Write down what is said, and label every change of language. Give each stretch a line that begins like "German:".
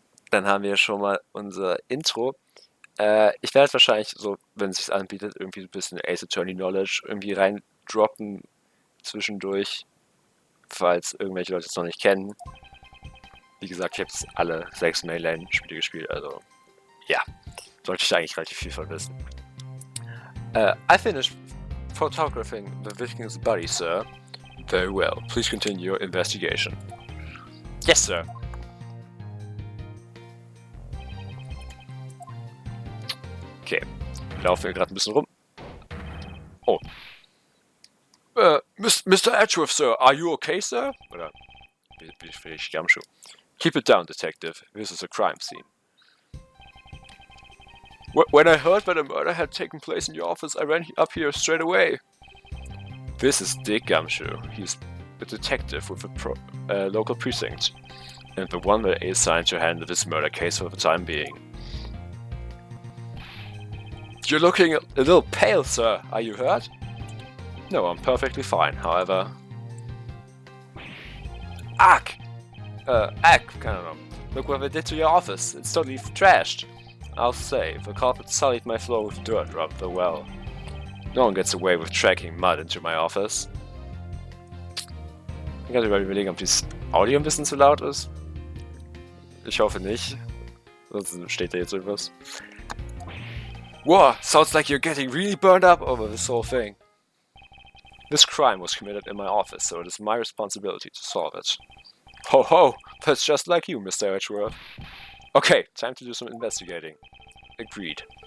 German: Dann haben wir schon mal unser Intro. Ich werde wahrscheinlich so, wenn es sich anbietet, irgendwie ein bisschen Ace Attorney Knowledge irgendwie reindroppen zwischendurch, falls irgendwelche Leute es noch nicht kennen. Wie gesagt, ich habe jetzt alle 6 Mainline-Spiele gespielt, also ja, sollte ich da eigentlich relativ viel von wissen.
English: I finished photographing the victim's body, sir. Very well. Please continue your investigation. Yes, sir.
German: Okay, laufen wir gerade ein bisschen rum.
English: Oh. Mr. Edgeworth, sir, are you okay, sir?
German: Oder bin ich Gumshoe?
English: Keep it down, detective. This is a crime scene. When I heard that a murder had taken place in your office, I ran up here straight away. This is Dick Gumshoe. He's a detective with a local precinct, and the one that is assigned to handle this murder case for the time being. You're looking a little pale, sir. Are you hurt? No, I'm perfectly fine, however... Ack! I don't know. Look what they did to your office. It's totally trashed. I'll say, the culprit sullied my floor with dirt rather well. No one gets away with tracking mud into my office.
German: Ich kann gerade überlegen, ob dieses Audio ein bisschen zu laut ist. Ich hoffe nicht. Sonst steht da jetzt irgendwas.
English: Whoa, sounds like you're getting really burned up over this whole thing. This crime was committed in my office, so it is my responsibility to solve it. Ho ho, that's just like you, Mr. Edgeworth. Okay, time to do some investigating. Agreed.